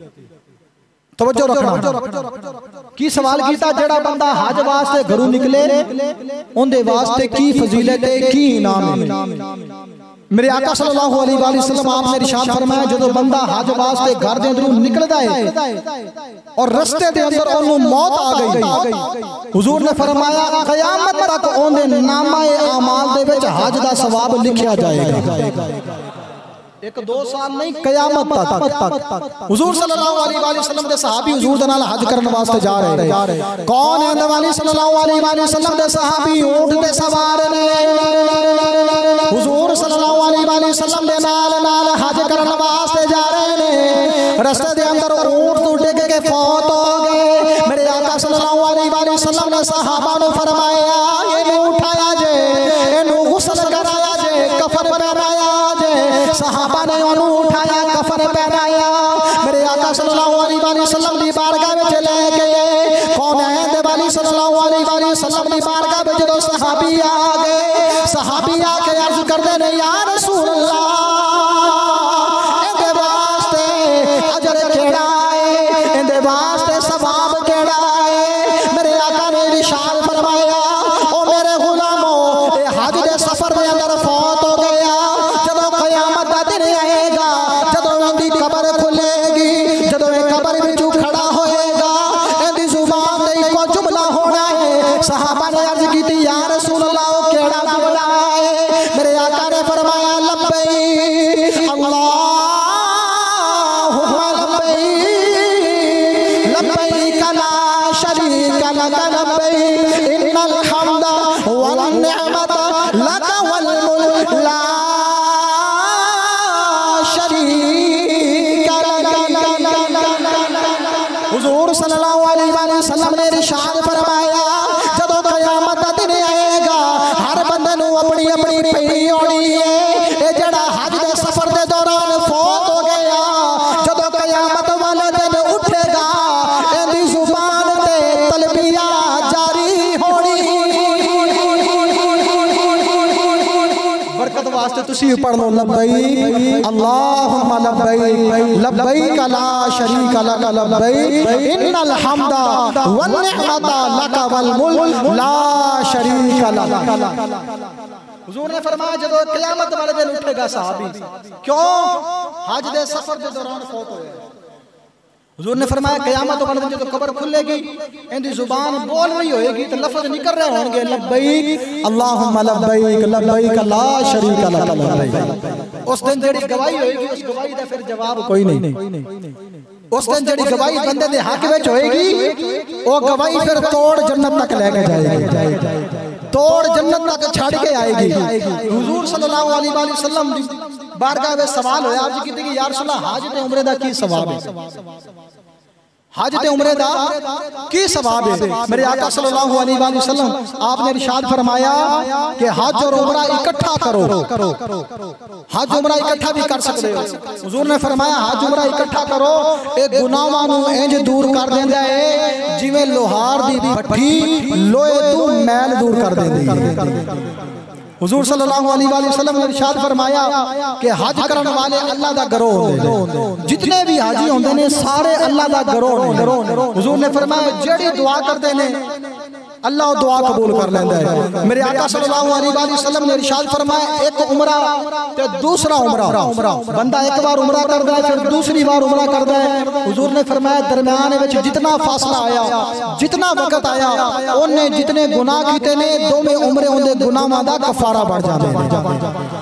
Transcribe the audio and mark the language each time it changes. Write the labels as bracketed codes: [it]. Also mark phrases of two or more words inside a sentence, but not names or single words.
[pa] توجہ رکھنا. کی سوال کیتا جیہڑا بندہ حج واسطے گھروں نکلے اونہدے واسطے کی فضیلت ہے، کی انعام ہے? میرے آقا [ar] صلى الله عليه وسلم [pa] آپ نے ارشاد فرمایا جدوں بندہ حج واسطے گھر دے اندروں نکلدا ہے اور رستے دے اندر اونوں موت آ گئی، حضور نے فرمایا قیامت تک اونہدے نامۂ اعمال دے وچ حج دا ثواب لکھیا جائے گا. ایک دو سال نہیں، قیامت تک. حضور [ar] صلى الله عليه وسلم [pa] دے صحابی حضور دے نال حج کرن واسطے جا رہے. کون ہے نبی [ar] صلى الله عليه وسلم [pa] دے صحابی؟ اونٹ دے سوار نے. حضور [ar] صلى الله عليه وسلم [pa] دے نال حج کرن واسطے جا رہے نے. رستے دے اندر اونٹ توں ڈگ کے فوت ہو گئے. میرے آقا [ar] صلى الله عليه وسلم [pa] نے صحابہ نوں فرمایا انہوں اٹھایا جے، انہوں غسل کرایا جے، کفن پہنایا جے. صحابہ نے اونوں اٹھایا، کفن پہنایا، میرے آقا [ar] صلى الله عليه وسلم [pa] دی بارگاہ وچ لے گئے. کون ہے دے والی [ar] صلى الله عليه وسلم [pa] دی بارگاہ وچ جدوں صحابی آ گئے، صحابی آکے عرض کردے نے [ar] يا رسول الله [pa] ایہدے واسطے اجر کیہڑا ہے، ایہدے واسطے ثواب کیہڑا ہے? میرے آقا نے ارشاد فرمایا او میرے غلامو اے حج دے سفر دے اندر فوت ہو گیا، جدوں قیامت دا دن آئے گا، جدوں ایہدی قبر کھلے گی، جدوں اے قبر وچوں کھڑا ہوئے گا، ایہدی زبان تے اکو جملہ ہونا ہے. صحابہ نے عرض کیتی [ar] يا رسول الله [pa] او کیہڑا جملہ ہے? میرے آقا نے فرمایا [ar] لبيك اللهم لبيك لبيك لا شريك لك لبيك إن الحمد والنعمة لك والملك لا شريك لك. [pa] حضور [ar] صلى الله عليه وسلم [pa] نے ارشاد فرمایا جدوں قیامت دا دن آئے گا ہر بندے نوں اپنی اپنی پئی ہونی ہے. اے جیہڑا حج دے سفر دے دوران فوت ہو گیا، جدوں قیامت والے دن اٹھے گا ایہدی زبان تے تلبیہ جاری ہونی. برکت واسطے تسی پڑھ لو [ar] لبيك اللهم لبيك لبيك لا شريك لك لبيك إن الحمد والنعمة لك والملك لا شريك لك. [pa] حضور نے فرمایا جدوں قیامت والے دن اٹھے گا صحابی، کیوں? حج دے سفر کے دوران فوت ہویا. حضور نے فرمایا قیامت والے دن جدوں قبر کھلے گی انکی زبان بول رہی ہوئے گی تو لفظ نکل رہے ہوں گے [ar] لبيك اللهم لبيك لبيك لا شريك لك لبيك. [pa] اس دن جیہڑی گواہی ہوئے گی اس گواہی دا فیر جواب کوئی نہیں. اس دن جیہڑی گواہی بندے دے حق وچ ہوئے گی او گواہی فیر توڑ جنت تک لے کے جائے گی، توڑ جنت تک چھڈ کے آئے گی. حضور [ar] صلى الله عليه وسلم [pa] بارگاہ میں سوال ہویا عرض کیتی کہ [ar] يا رسول الله [pa] حج تے عمرے دا کی ثواب ہے? حج تے عمرے دا کی ثواب ہے? [ur] میرے آقا [ar] صلى الله عليه وسلم [ur] آپ نے ارشاد فرمایا کہ حج اور عمرہ اکٹھا کرو. حج عمرہ اکٹھا بھی کر سکتے ہو. [pa] حضور نے فرمایا حج عمرہ اکٹھا کرو، اے گناہاں نوں انج دور کر دیندا ہے جویں لوہار دی بھٹی لوہے توں میل دور کر دیندی ہے. حضور [ar] صلى الله عليه وسلم [pa] نے ارشاد فرمایا کہ حج کرنے والے اللہ دا گروہ ہوندے، جتنے بھی حاجی ہوندے نے سارے اللہ دا گروہ نے. حضور نے فرمایا جیہڑی دعا کردے نے اللہ دعا قبول کر لیندا ہے. میرے آقا [ar] صلى الله عليه وسلم [pa] نے ارشاد فرمایا ایک عمرہ تے دوسرا عمرہ، بندہ ایک بار عمرہ کردا ہے فیر دوسری بار عمرہ کردا ہے. حضور نے فرمایا درمیان وچ جتنا فاصلہ آیا، جتنا وقت آیا، اونے جتنے گناہ کیتے نے دوویں عمرے انہاں دے گناہاں دا کفارہ بڑھ جاندا.